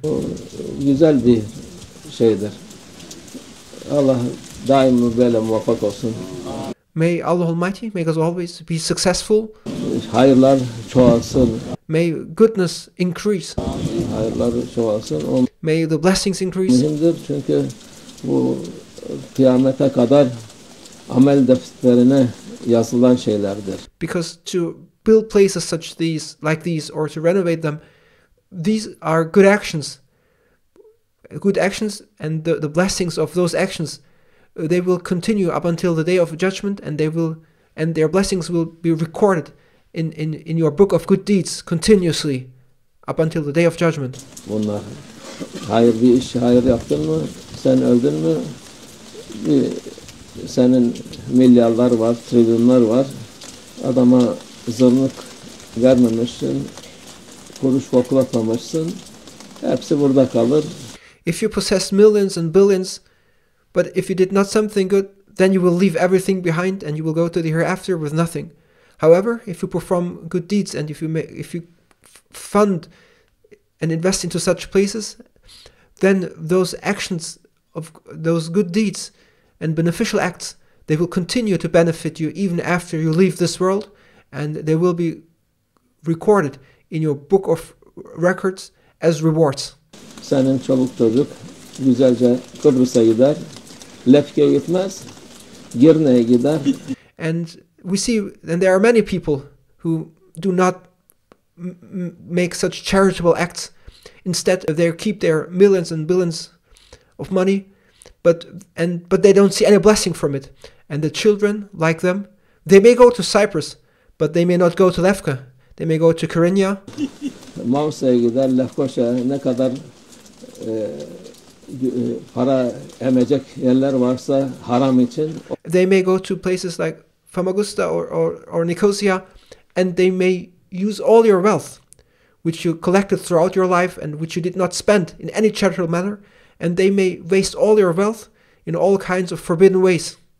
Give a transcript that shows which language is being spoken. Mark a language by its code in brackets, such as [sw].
[tr] O güzel bir şeydir. Allah daima böyle muvaffak olsun. [en] May Allah Almighty make us always be successful. [tr] Hayırlar çoğalsın. [en] May goodness increase. [tr] Hayırlar çoğalsın. [en] May the blessings increase. [tr] Mühimdir çünkü bu kıyamete kadar amel defterine yazılan şeylerdir. [en] Because to build places like these, or to renovate them, these are good actions. Good actions, and the blessings of those actions, they will continue up until the day of judgment, and their blessings will be recorded in your book of good deeds continuously up until the day of judgment. [tr] Bunlar hayır bir iş, hayır yaptın mı, sen öldün mü, senin milyarlar var, trilyonlar var, adama zırnık vermemişsin, kuruş koklatmamışsın. Hepsi burada kalır. [en] If you possess millions and billions, but if you did not something good, then you will leave everything behind and you will go to the hereafter with nothing. However, if you perform good deeds and if you fund and invest into such places, then those actions of those good deeds and beneficial acts, they will continue to benefit you even after you leave this world, and they will be recorded in your book of records as rewards. [tr] Senin çoluk çocuk güzelce Kıbrıs'a gider. Lefke'ye gitmez. Girne'ye gider. [en] And we see, and there are many people who do not make such charitable acts. Instead, they keep their millions and billions of money, but they don't see any blessing from it. And the children, like them, they may go to Cyprus, but they may not go to Lefka. They may go to Kyrenia. [tr] Mausa'ya gider, Lefkoşa'ya ne kadar para emecek yerler varsa haram için. [en] They may go to places like Famagusta or Nicosia, and they may use all your wealth, which you collected throughout your life and which you did not spend in any charitable manner, and they may waste all your wealth in all kinds of forbidden ways.